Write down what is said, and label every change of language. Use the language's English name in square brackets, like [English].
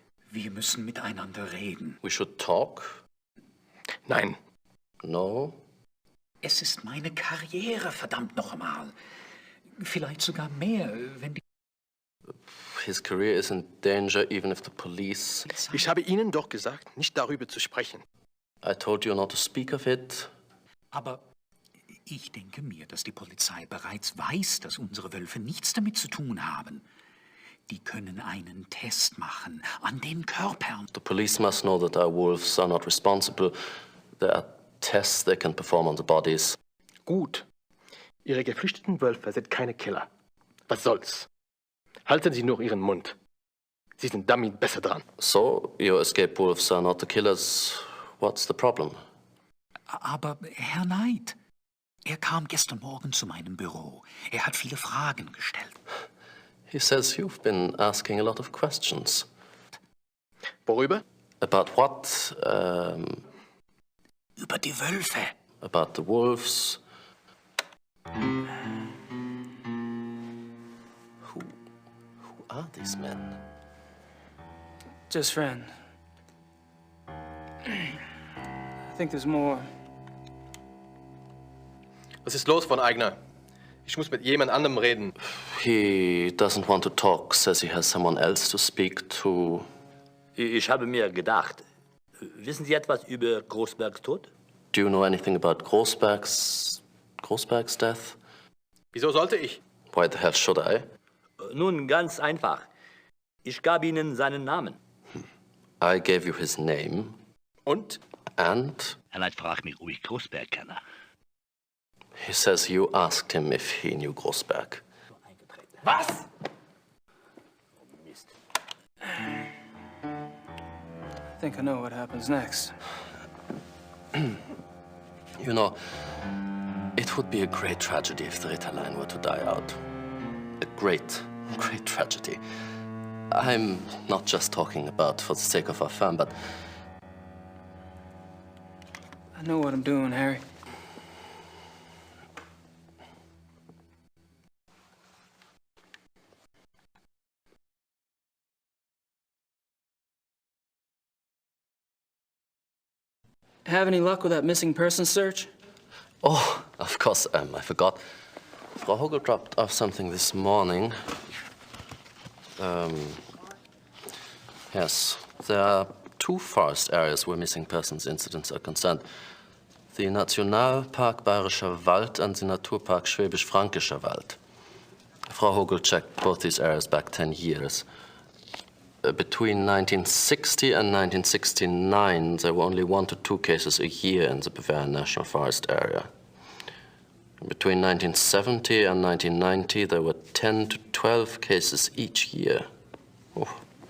[German] Wir müssen miteinander reden. [English] We should talk? [German] Nein. [English] No? [German] Es ist meine Karriere, verdammt noch einmal. Vielleicht sogar mehr, wenn die... [English] His career is in danger even if the police... [German] Ich habe Ihnen doch gesagt, nicht darüber zu sprechen. [English] I told you not to speak of it. [German] Aber ich denke mir, dass die Polizei bereits weiß, dass unsere Wölfe nichts damit zu tun haben. Die können einen Test machen an den Körpern. [English] The police must know that our wolves are not responsible. There are tests they can perform on the bodies. [German] Gut. Ihre geflüchteten Wölfe sind keine Killer. Was soll's? Halten Sie nur Ihren Mund. Sie sind damit besser dran. [English] So, your escape wolves are not the killers. What's the problem? [German] Aber Herr Knight, er kam gestern Morgen zu meinem Büro. Er hat viele Fragen gestellt. [English] He says you've been asking a lot of questions. [German] Worüber? [English] About what? [German] Über die Wölfe. [English] About the wolves. Who are these men? Just friends. I think there's more. [German] Was ist los, von Eigner? Ich muss mit jemand anderem reden. [English] He doesn't want to talk, says he has someone else to speak to. [German] Ich habe mir gedacht, wissen Sie etwas über Großbergs Tod? [English] Do you know anything about Großberg's death? [German] Wieso sollte ich? [English] Why the hell should I? [German] Nun, ganz einfach. Ich gab Ihnen seinen Namen. [English] I gave you his name. [German] Und? [English] And [German] En frag mich ruhig Großberg kennen. [English] he says you asked him if he knew Grossberg. [German] Was? [English] I think I know what happens next. You know, it would be a great tragedy if the Ritter line were to die out. A great, great tragedy. I'm not just talking about for the sake of our firm, but I know what I'm doing, Harry. Have any luck with that missing person search? oh, of course, I forgot. Frau Hogel dropped off something this morning. Yes, there are 2 forest areas where missing persons incidents are concerned. The Nationalpark Bayerischer Wald and the Naturpark Schwäbisch-Fränkischer Wald. Frau Hogel checked both these areas back 10 years. Between 1960 and 1969, there were only 1 to 2 cases a year in the Bavarian National Forest area. Between 1970 and 1990, there were 10 to 12 cases each year. Oh.